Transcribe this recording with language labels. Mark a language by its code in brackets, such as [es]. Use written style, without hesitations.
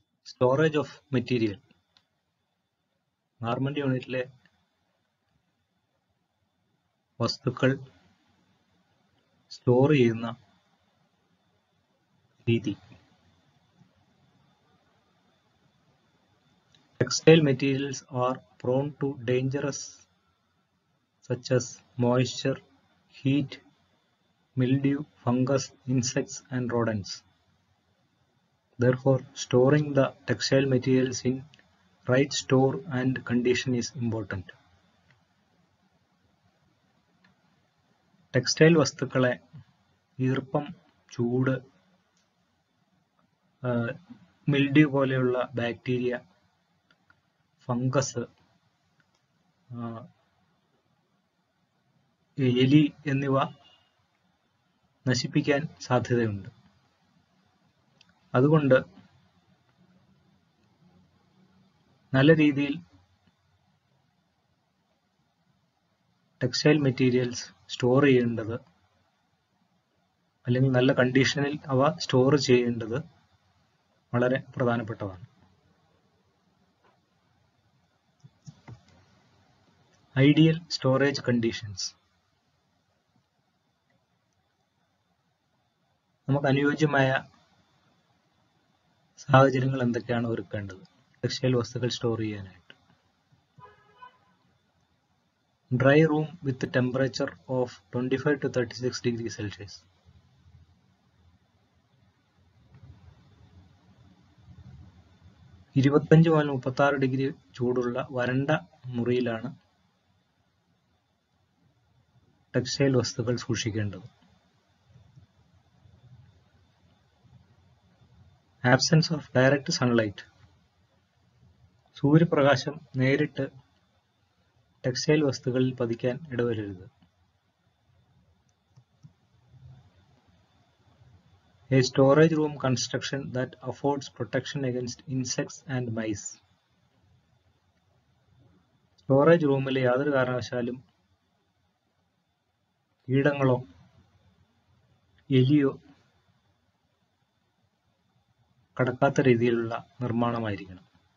[en] Storage of material. [ml] Garment യൂണിറ്റിലെ വസ്തുക്കൾ store ചെയ്യുന്ന രീതി. [en] Textile materials are prone to dangers such as moisture, heat, mildew, fungus, insects, and rodents. Therefore, storing the textile materials in right store and condition is important. [ml] Textile വസ്തുക്കളെ ഈർപ്പം, ചൂട്, mildew പോലെയുള്ള bacteria, fungus, എലി എന്നിവ നശിപ്പിക്കാൻ സാധ്യതയുണ്ട്. അതുകൊണ്ട് നല്ല രീതിയിൽ ടെക്സ്റ്റൈൽ മെറ്റീരിയൽസ് സ്റ്റോർ ചെയ്യേണ്ടത് അല്ലെങ്കിൽ നല്ല കണ്ടീഷനിൽ അവ സ്റ്റോർ ചെയ്യേണ്ടത് വളരെ പ്രധാനപ്പെട്ടതാണ്. [en] Ideal storage conditions. [ml] നമുക്ക് അനുയോജ്യമായ സാഹചര്യങ്ങൾ എന്തൊക്കെയാണ് ഒരുക്കേണ്ടത് ടെക്സ്റ്റൈൽ വസ്തുക്കൾ സ്റ്റോർ ചെയ്യാനായിട്ട്? [en] Dry room with temperature of 25 to 36 degrees Celsius. [ml] ഇരുപത്തഞ്ച് മുതൽ 36 ഡിഗ്രി ചൂടുള്ള വരണ്ട മുറിയിലാണ് ടെക്സ്റ്റൈൽ വസ്തുക്കൾ സൂക്ഷിക്കേണ്ടത്. [en] Absence of direct sunlight. [ml] സൂര്യപ്രകാശം നേരിട്ട് ടെക്സ്റ്റൈൽ വസ്തുക്കളിൽ പതിക്കാൻ ഇടവരരുത്. [en] A storage room construction that affords protection against insects and mice. [ml] Storage റൂമിൽ യാതൊരു കാരണവശാലും കീടങ്ങളോ എലിയോ കടക്കാത്ത രീതിയിലുള്ള നിർമ്മാണമായിരിക്കണം.